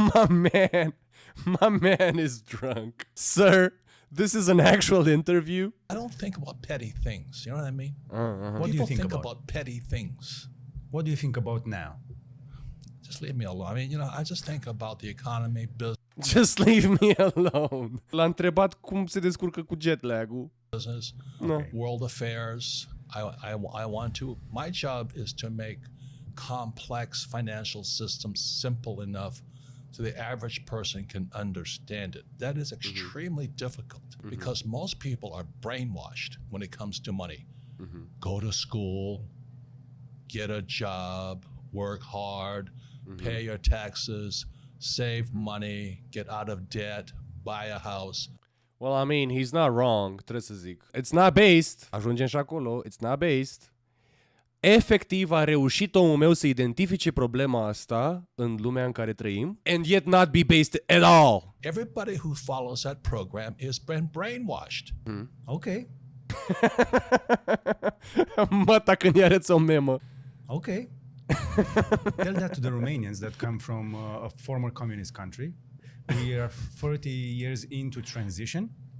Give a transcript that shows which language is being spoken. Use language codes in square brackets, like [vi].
[en] My man is drunk. Sir, this is an actual interview. I don't think about petty things. You know what I mean? What do you think about petty things. What do you think about now? Just leave me alone. I mean, I just think about the economy, business. Just leave me alone. [ro] L-a întrebat cum se descurcă cu jet lag-ul. [en] World affairs. I want to. My job is to make complex financial systems simple enough so the average person can understand it. That is extremely difficult because most people are brainwashed when it comes to money. Go to school, get a job, work hard, pay your taxes, save money, get out of debt, buy a house. Well, I mean, he's not wrong, [ro] trebuie să zic. [en] It's not based. [ro] Ajungem și acolo. [en] It's not based. [ro] Efectiv a reușit omul meu să identifice problema asta în lumea în care trăim [en] and yet not be based at all. Everybody who follows that program is been brainwashed. Okay. [ro] Măta când i arăți o memă. [en] Okay. Tell that to the Romanians that come from a former communist country. We are 30 years into transition.